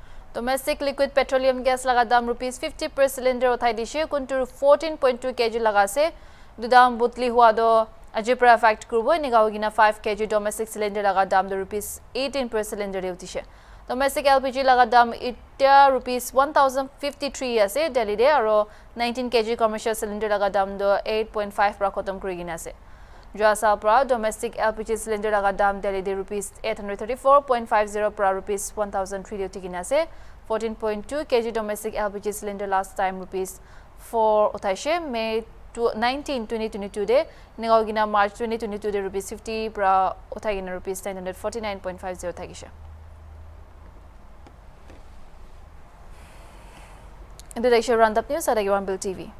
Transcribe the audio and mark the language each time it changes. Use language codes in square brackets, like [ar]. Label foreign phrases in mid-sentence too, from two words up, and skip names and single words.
[en] Domestic liquid petroleum gas [nag] laga dam [en] rupees 50 per cylinder [nag] uthai dishe kuntur 14.2 kg laga se dudam butli hua do ajipra fact kurbo nigawgina 5 [en] kg domestic cylinder [nag] laga dam do [en] rupees 18 per cylinder [nag] utishe [en] domestic LPG [nag] laga dam itya [en] rupees 1053 [nag] ase Delhi de aro 19 kg [en] commercial cylinder [nag] laga dam do 8.5 pra khatam kurigina ase Jasa pra [en] domestic LPG cylinder [nag] laga dam Delhi de [en] rupees 834.50 [nag] pra [en] rupees 1003 [nag] utigina ase [en] 14.2 kg domestic LPG cylinder last time rupees 4 [nag] uthaishe May 19 2022 de nigawgina March 2022 de [en] rupees 50 [nag] pra uthagina [en] rupees 949.50 [nag] thagisha [en] In the roundup news at HornbillTV.